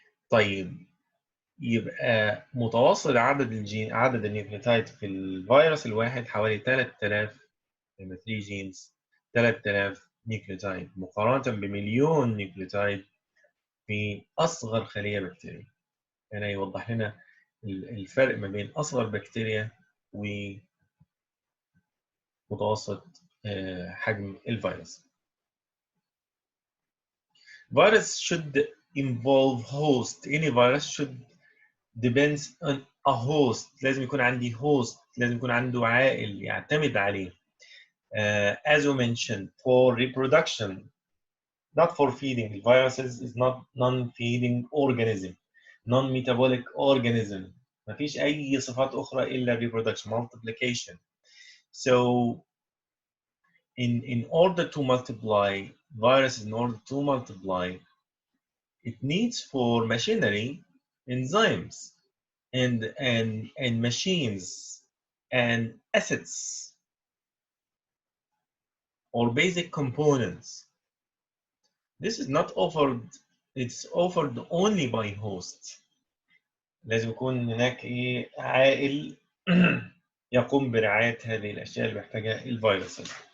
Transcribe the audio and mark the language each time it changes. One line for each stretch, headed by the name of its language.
Arabic: طيب يبقى متوسط عدد النيوكليوتايد في الفيروس الواحد حوالي 3000 لما 3 جينز 3000 نيوكليوتايد مقارنة بمليون نيوكليوتايد في أصغر خلية بكتيرية. هنا يوضح لنا الفرق ما بين أصغر بكتيريا ومتوسط حجم الفيروس.
English: Virus should involve host. Any virus should depends on a host.
Arabic: لازم يكون عندي host، لازم يكون عنده عائل يعتمد عليه.
English: As we mentioned, for reproduction, not for feeding. The viruses is not non-feeding organism, non-metabolic organism.
Arabic: ما فيش أي صفات أخرى إلا
English: reproduction, multiplication. So, in order to multiply, viruses in order to multiply, it needs for machinery, enzymes, and machines, and assets, or basic components. This is not offered, it's offered only by host.
Arabic: لازم يكون هناك عائل يقوم برعاية هذه الأشياء اللي محتاجها الفيروسات.